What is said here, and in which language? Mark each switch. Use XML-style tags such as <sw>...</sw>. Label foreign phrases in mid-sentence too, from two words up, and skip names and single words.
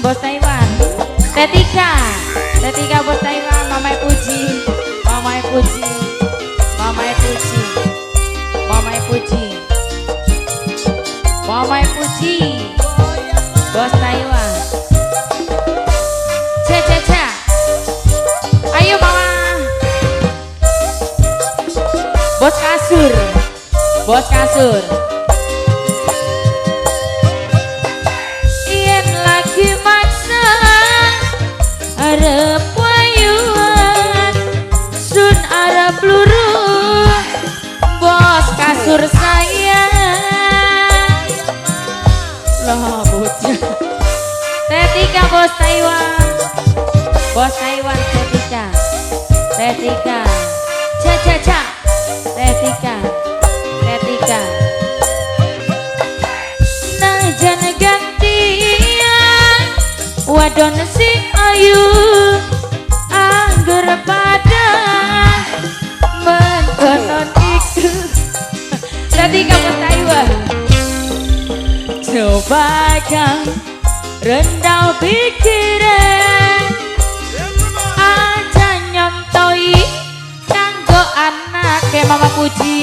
<jv>Bos Taiwan. Teh Tika, Teh Tika Bos Taiwan. Mama Puji, Mama Puji, Mama Puji, Mama Puji, Mama Puji Bos Taiwan. Ca. Ayo Mama. Bos kasur, Bos kasur. Yen lagi maksa arep wayuan, sun arep luru, Bos kasur sayang. Lah bocah. Teh Tika Bos Taiwan. Bos Taiwan Teh Tika. Teh Tika. Ca. Teh Tika, Teh Tika. Najan gantian wadon sing ayu, angger pada mengkonon iku. Teh Tika Bos Taiwan. Coba kang rendah pikiran, aja nyontoi kanggo anake Mama Puji.</jv>